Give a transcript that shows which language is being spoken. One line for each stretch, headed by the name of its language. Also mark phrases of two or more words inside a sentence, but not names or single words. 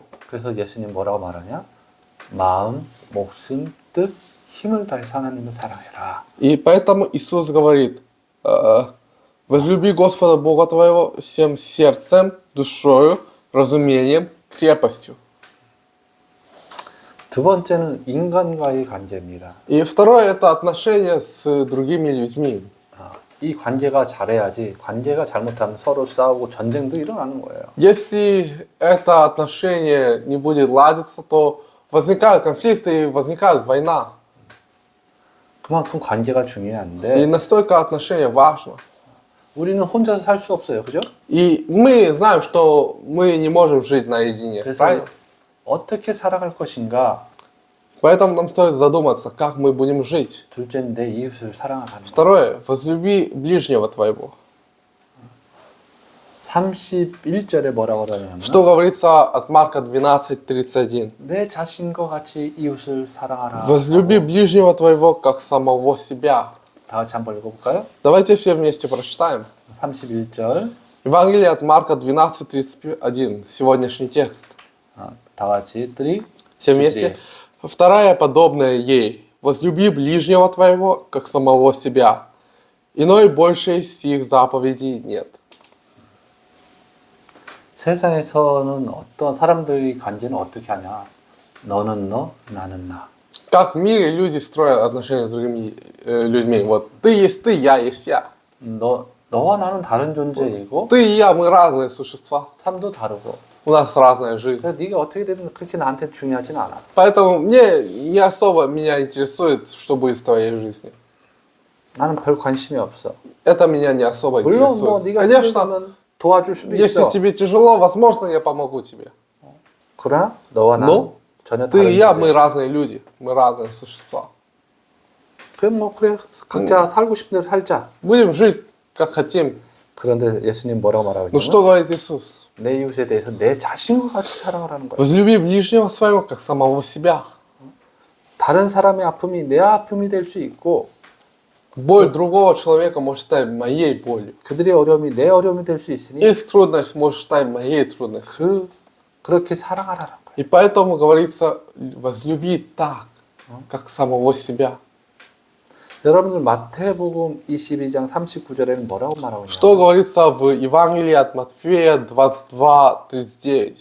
Korean: 그래서 예수님 뭐라고 말하냐? 마음, 목숨, 뜻, 힘을 다해서 하나님을 사랑해라.
Russian: И поэтому Иисус говорит, возлюби Господа Бога твоего всем сердцем, душою, разумением, крепостью.
Korean: 두 번째는 인간과의 관계입니다.
Russian: И второе это отношения с другими людьми.
Korean: 이 관계가 잘해야지 관계가 잘못하면 서로 싸우고 전쟁도 일어나는 거예요.
Russian: Если это отношение не будет ладиться, то возникают конфликты и возникает война.
Korean: 그만큼 관계가
Russian: И
Korean: 중요한데
Russian: настолько отношение важно.
Korean: 우리는 혼자서 살 수 없어요. 그죠?
Russian: И мы знаем, что мы не можем жить наедине.
Korean: 그래서
Russian: Правильно?
Korean: 어떻게 살아갈 것인가?
Russian: Поэтому нам стоит задуматься, как мы будем жить.
Korean: 둘째는 내 이웃을 사랑하는 거.
Russian: Второе, возлюби ближнего твоего.
Korean: 31절에 뭐라고 그러냐면
Russian: Что говорится от Марка 12:31.
Korean: 내 자신과 같이 이웃을 사랑하라.
Russian: Возлюби ближнего твоего, как самого себя.
Korean: 다 같이 한번 읽어볼까요?
Russian: Давайте все вместе прочитаем.
Korean: 31절.
Russian: Евангелие от Марка 12:31. Сегодняшний текст.
Korean: 다 같이 3.
Russian: Все вместе. Вторая, подобная ей. Возлюби ближнего твоего, как самого себя. Иной больше сих заповедей нет.
Korean: 세상에서는 어떤 사람들의 관계는 어떻게 하냐? 너는 너, 나는 나.
Russian: Как в мире люди строят отношения с другими людьми. Вот ты есть ты, я есть я.
Korean: 너와 나는 다른 존재이고
Russian: Ты и я, мы разные существа.
Korean: 삶도 다르고.
Russian: У нас разная жизнь.
Korean: 그래서 네가 어떻게 되든 그렇게 나한테 중요하진 않아.
Russian: Поэтому мне не особо меня интересует, что будет с твоей жизнью.
Korean: 나는 별 관심이 없어.
Russian: Это меня не особо
Korean: 물론 뭐
Russian: интересует.
Korean: 네가
Russian: Конечно,
Korean: 힘들다면 도와줄 수도
Russian: если
Korean: 있어.
Russian: тебе тяжело, возможно, я помогу тебе.
Korean: 그러나 너와 나는
Russian: Но
Korean: 전혀
Russian: ты
Korean: 다른
Russian: и я,
Korean: 존재.
Russian: мы разные люди. Мы разные существа.
Korean: 그래 각자 살고 싶은 대로 살자.
Russian: Будем жить, как хотим.
Korean: 그런데 예수님 뭐라고 말하고
Russian: Ну
Korean: 있냐면
Russian: что говорит Иисус?
Korean: 내 이웃에 대해서 내 자신과 같이 사랑하라는 거야.
Russian: Возлюби ближнего своего, как самого себя.
Korean: 다른 사람의 아픔이 내 아픔이 될 수 있고
Russian: Боль другого человека может стать моей болью.
Korean: 그들의 어려움이 내 어려움이 될 수 있으니
Russian: Их трудность может стать моей трудностью.
Korean: 그렇게 사랑하라는 거야.
Russian: И поэтому говорится, возлюби так, как самого себя.
Korean: 여러분들 마태복음 22장 39절에는 뭐라고 말하고 있냐?
Russian: Что говорится в Евангелии от Матфея 22:39.